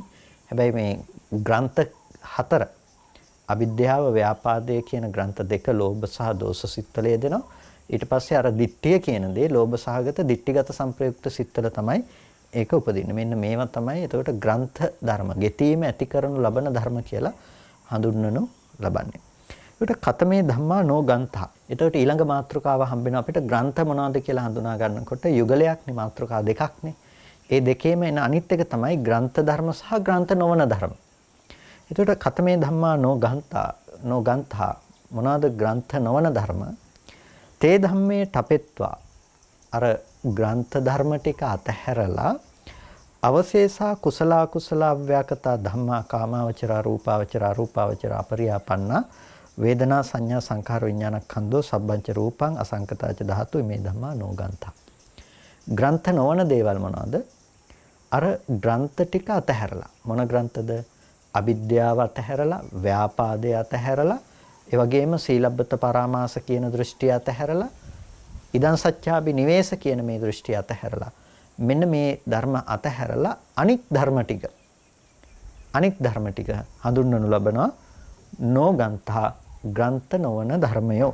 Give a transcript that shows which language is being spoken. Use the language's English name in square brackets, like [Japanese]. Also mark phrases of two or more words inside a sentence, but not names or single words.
[Sinhala] හැබැයි මේ ග්‍රන්ථ හතර අවිද්‍යාව ව්‍යාපාදය කියන ග්‍රන්ථ දෙක ලෝභ සහ දෝෂ සිත්වල යෙදෙනවා. ඊට පස්සේ අර දිට්ඨිය කියන දේ ලෝභ සහගත දිට්ඨිගත සංප්‍රයුක්ත සිත්වල තමයි ඒක උපදින්නේ. මෙන්න මේවා තමයි එතකොට ග්‍රන්ථ ධර්ම ගෙතීම ඇති කරනු ලබන ධර්ම කියලා හඳුන්වනු ලබන්නේ. [Pali] ඒකට කතමේ ධම්මා නෝ ගන්ථා. [Sinhala] එතකොට ඊළඟ මාතෘකාව හම්බෙනවා අපිට ග්‍රන්ථ මොනවද කියලා හඳුනා ගන්නකොට යුගලයක් නේ මාතෘකා දෙකක්නේ. ඒ දෙකේම එන අනිත් එක තමයි ග්‍රන්ථ ධර්ම සහ ග්‍රන්ථ නොවන ධර්ම. එතකොට [Pali] කතමේ ධම්මා නෝ ගන්ථා [Sinhala] මොනවද ග්‍රන්ථ නොවන ධර්ම? [Pali] තේ ධම්මේ ඨපෙත්වා [Sinhala] අර ග්‍රන්ථ ධර්ම ටික අතහැරලා [Pali] අවශේෂා කුසලා අව්‍යාකතා ධම්මා කාමාවචරා රූපාවචරා අපරියාපන්නා වේදනා සංඥා සංඛාර විඥානක්ඛන්தோ සබ්බංච රූපං අසංකතාච ධාතු මේ ධම්මා නෝගන්තා. [Sinhala] ග්‍රන්ථ නොවන දේවල් මොනවාද? අර ග්‍රන්ථ ටික අතහැරලා. මොන ග්‍රන්ථද? අවිද්‍යාව අතහැරලා, ව්‍යාපාදය අතහැරලා, ඒ වගේම [Pali] සීලබ්බත පරාමාස [Sinhala] කියන දෘෂ්ටිය අතහැරලා, [Pali] ඉදං සච්ඡාබි නිවේස [Sinhala] කියන මේ දෘෂ්ටිය අතහැරලා, මෙන්න මේ ධර්ම අතහැරලා අනික් ධර්ම ටික හඳුන්වනු ලබනවා නෝගන්තා ග්‍රන්ථ නොවන ධර්මයෝ.